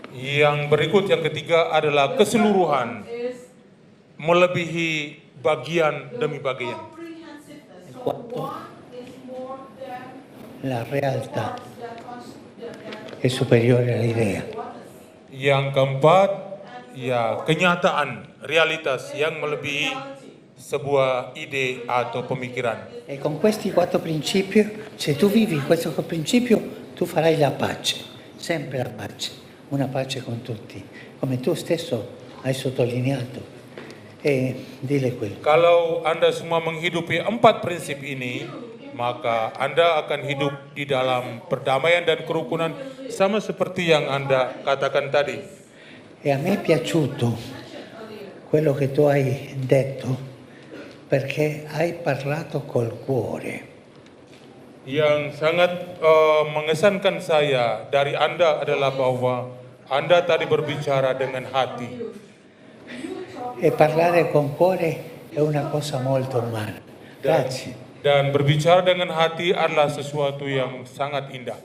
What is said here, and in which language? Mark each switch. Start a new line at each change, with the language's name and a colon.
Indonesian: Yang berikut yang ketiga adalah keseluruhan melebihi bagian demi bagian.
Italian: Il quarto, la realtà è superiore all'idea.
Indonesian: Yang keempat, ya kenyataan, realitas yang melebihi sebuah ide atau pemikiran.
Italian: E con questi quattro principi, se tu vivi questo principio, tu farai la pace, sempre la pace, una pace con tutti, come tu stesso hai sottolineato. E dile quello.
Indonesian: Kalau Anda semua menghidupi 4 prinsip ini, maka Anda akan hidup di dalam perdamaian dan kerukunan sama seperti yang Anda katakan tadi.
Italian: E a me è piaciuto quello che tu hai detto, perché hai parlato col cuore.
Indonesian: Yang sangat mengesankan saya dari Anda adalah bahwa Anda tadi berbicara dengan hati.
Italian: E parlare con cuore è una cosa molto umana. Grazie.
Indonesian: Dan berbicara dengan hati adalah sesuatu yang sangat indah.